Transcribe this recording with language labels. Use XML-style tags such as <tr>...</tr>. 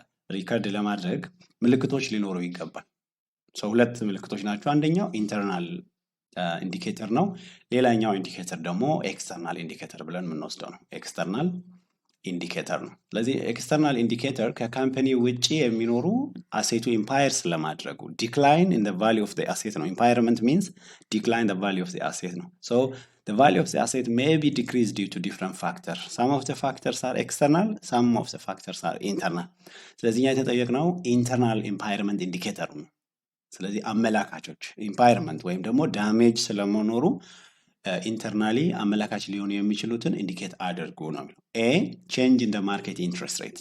<am>ሪከርድ ለማድረግ ምልክቶች ሊኖሩ ይገባል። ሁለት ምልክቶች ናቸው። አንደኛው ኢንተርናል ኢንዲኬተር ነው። ሌላኛው ኢንዲኬተር ደግሞ ኤክስተርናል ኢንዲኬተር ብለን የምንወስደው ነው። ኤክስተርናል ኢንዲኬተር ነው። ስለዚህ ኤክስተርናል ኢንዲኬተር ከካምፓኒ ውጪ የሚኖሩ አሴቱ ኢምፓየር ስለማድረጉ ዲክላይን ኢን ዘ ቫልዩ ኦፍ ዘ አሴት ነው። ኢምፓየርመንት ሚንስ ዲክላይን ዘ ቫልዩ ኦፍ ዘ አሴት ነው። ሶ</am> <en>the value of the asset may be decreased due to different factors. Some of the factors are external, some of the factors are internal.</en> <am>ስለዚህ እኛ የተጠየቅነው ኢንተርናል ኢምፓየርመንት ኢንዲኬተር ነው። ስለዚህ አመላካቾች ኢምፓየርመንት ወይም ደግሞ ዳሜጅ ስለመኖሩ ኢንተርናሊ አመላካች ሊሆኑ የሚችሉትን ኢንዲኬት አድርጉ ነው የሚለው። ኤ</am> <en>change in the market interest rate.</en>